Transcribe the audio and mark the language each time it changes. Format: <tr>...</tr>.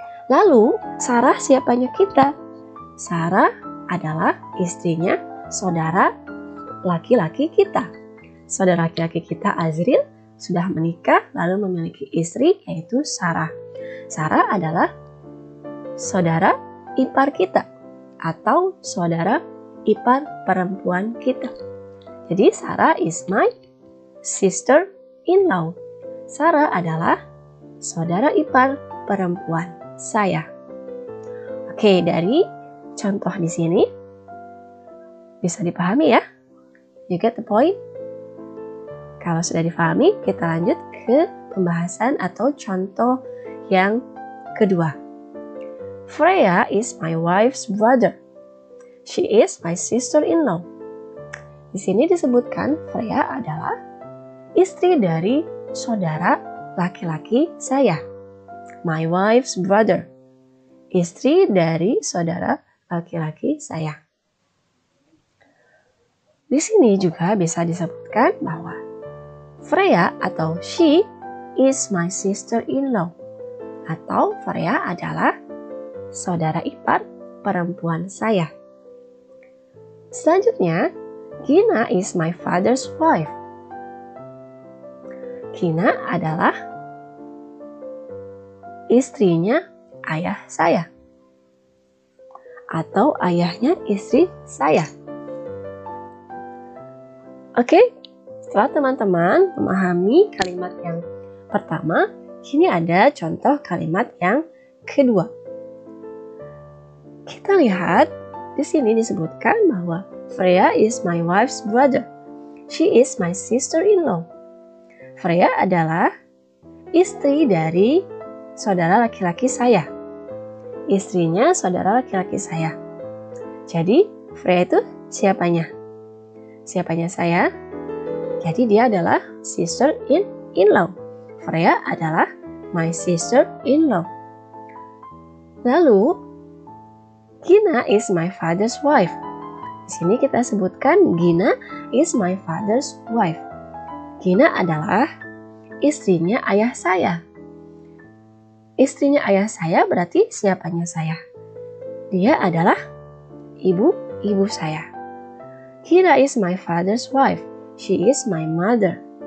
<id>Lalu Sarah siapanya kita? Sarah adalah istrinya saudara laki-laki kita. Saudara laki-laki kita Azril sudah menikah lalu memiliki istri yaitu Sarah. Sarah adalah saudara ipar kita atau saudara ipar perempuan kita. Jadi</id> <en>Sarah is my sister-in-law.</en> <id>Sarah adalah saudara ipar perempuan saya. Oke, dari contoh di sini bisa dipahami ya?</id> <en>You get the point?</en> <id>Kalau sudah dipahami, kita lanjut ke pembahasan atau contoh yang kedua.</id> <en>Freya is my wife's brother. She is my sister-in-law.</en> <id>Di sini disebutkan Freya adalah istri dari saudara laki-laki saya.</id> <en>My wife's brother.</en> <id>Istri dari saudara laki-laki saya. Di sini juga bisa disebutkan bahwa Freya atau</id> <en>she is my sister-in-law.</en> <id>Atau Freya adalah saudara ipar perempuan saya. Selanjutnya,</id> <en>Gina is my father's wife.</en> <id>Gina adalah istrinya ayah saya. Atau ayahnya istri saya. Oke, setelah teman-teman memahami kalimat yang pertama, kini ada contoh kalimat yang kedua. Kita lihat di sini disebutkan bahwa</id> <en>Freya is my wife's brother. She is my sister-in-law.</en> <id>Freya adalah istri dari saudara laki-laki saya. Istrinya saudara laki-laki saya. Jadi Freya itu siapanya? Siapanya saya? Jadi dia adalah sister-in-law. Freya adalah</id> <en>my sister-in-law.</en> <id>Lalu</id> <en>Gina is my father's wife.</en> <id>Di sini kita sebutkan</id> <en>Gina is my father's wife.</en> <id>Gina adalah istrinya ayah saya. Istrinya ayah saya berarti siapanya saya? Dia adalah ibu saya.</id> <en>Gina is my father's wife. She is my mother.</en>